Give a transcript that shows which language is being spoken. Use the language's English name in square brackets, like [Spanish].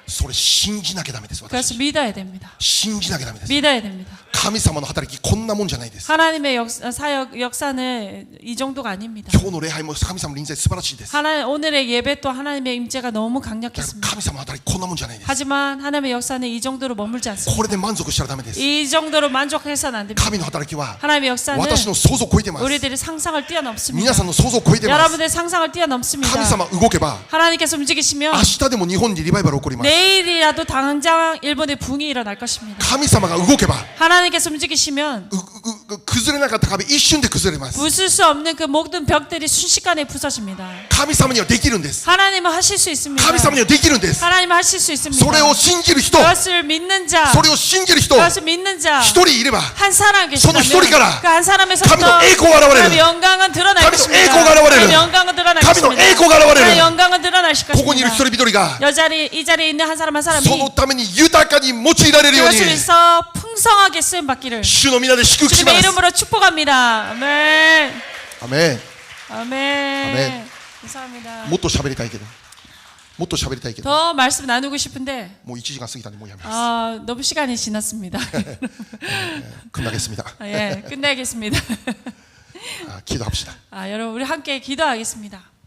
[Japanese] それ信じなきゃダメです。 [Korean] 그래서 [Japanese] 私 [Korean] 믿어야 됩니다. [Japanese] 信じなきゃダメです。 [Korean] 믿어야 됩니다. [Japanese] 神様の働きこんなもんじゃないです。 [Korean] 하나님의 역사는 이 정도가 아닙니다. [Japanese] 今日の礼拝も神様の臨在素晴らしいです。 [Korean] 오늘의 예배 또 하나님의 임재가 너무 [Japanese] だから [Korean] 강력했습니다. [Japanese] 神様の働きこんなもんじゃないです。 [Korean] 하지만 하나님의 역사는 이 정도로 머물지 않습니다. [Japanese] これで満足したらダメです。 [Korean] 이 정도로 만족해서는 안 됩니다. [Japanese] 神の働きは [Korean] 하나님의 역사는 [Japanese] 私の想像を超えてます。 [Korean] 우리들의 상상을 뛰어넘습니다. [Japanese] 皆さんの想像を超えてます。 [Korean] 여러분의 상상을 뛰어넘습니다. [Japanese] 神様動けば [Korean] 하나님께서 움직이시면 [Japanese] 明日でも日本にリバイバル起こります。 [Korean] 내일이라도 당장 일본에 부흥이 일어날 것입니다. [Japanese] 神様が動けば [Korean] 하나님께서 움직이시면 [Japanese] 崩れなかった壁一瞬で崩れます。 [Korean] 부술 수 없는 그 모든 벽들이 순식간에 부서집니다. [Japanese] 神様にはできるんです。 [Korean] 하나님은 하실 수 있습니다. [Japanese] 神様にはできるんです。 [Korean] 하나님은 하실 수 있습니다. [Japanese] それを信じる人、 [Korean] 그것을 믿는 자, [Japanese] それを信じる人、 [Korean] 그것을 믿는 자 [Japanese] 一人いれば [Korean] 한 사람 계시다면 [Japanese] 그一人から [Korean] 그 한 사람에서부터 [Japanese] 神の栄光が現れる。 [Korean] 하나님의 영광은 드러날 [Japanese] 神の [Korean] 것입니다. [Japanese] 栄光が現れる。 [Korean] 하나님의 영광은 드러날 [Japanese] 神の [Korean] 것입니다. [Japanese] 栄光が現れ [Korean] 하나님의 [Japanese] る。 [Korean] 영광은 드러날 [Japanese] ここにいる [Korean] 것입니다. [Japanese] 一人一人が [Korean] 이 자리에 있는 한 사람 한 사람이 [Japanese] そのために豊かに用いられるように [Korean] 그것을 위해서 풍성하게 쓰임 받기를 [Japanese] 主の皆で祝福しま [Korean] 주님의 [Japanese] す。 [Korean] 이름으로 축복합니다. 아멘. [Japanese] アメン。 [Korean] 아멘. 감사합니다. [Japanese] もっと喋りたいけど、もっと喋りたいけど、 [Korean] 더 말씀 나누고 싶은데 [Japanese] もう1時間過ぎたんでもうやめます。 [Korean] 너무 시간이 지났습니다. 끝나겠습니다. 예, 끝내겠습니다. 기도합시다. 여러분 우리 함께 기도하겠습니다.